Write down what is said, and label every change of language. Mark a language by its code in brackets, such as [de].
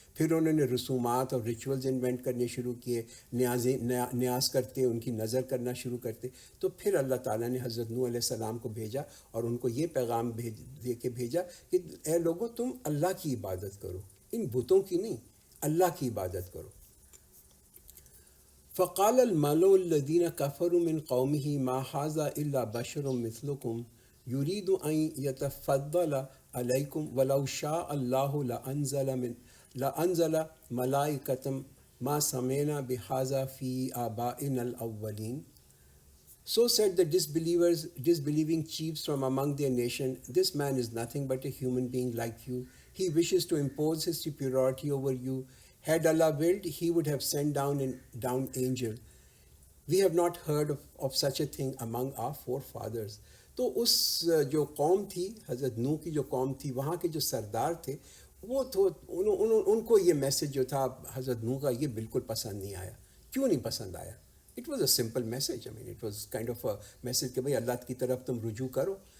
[ur] پھر انہوں نے رسومات اور ریچولز انوینٹ کرنے شروع کیے، نیاز کرتے، ان کی نظر کرنا شروع کرتے. تو پھر اللہ تعالیٰ نے حضرت نوح علیہ السلام کو بھیجا اور ان کو یہ پیغام دے کے بھیجا کہ اے لوگوں، تم اللہ کی عبادت کرو، ان بتوں کی نہیں، اللہ کی عبادت کرو. [ar] فقال الملأ الذين كفروا من قومه ما هذا إلا بشر مثلكم يريد أن يتفضل عليكم ولو شاء الله لأنزل ملائكة ما سمعنا بهذا في آبائنا الأولين. [en] So said the disbelieving chiefs from among their nation, this man is nothing but a human being like you. He wishes to impose his superiority over you. Had Allah willed, he would have sent down angel. We have not heard of such a thing among our forefathers. [ur] تو اس جو قوم تھی، حضرت نوح کی جو قوم تھی، وہاں کے جو سردار تھے، وہ تو ان کو یہ میسج جو تھا حضرت نوح کا، یہ بالکل پسند نہیں آیا. کیوں نہیں پسند آیا؟ [en] It was a simple message. It was kind of a message [ur] کہ بھائی اللہ کی طرف تم رجوع کرو.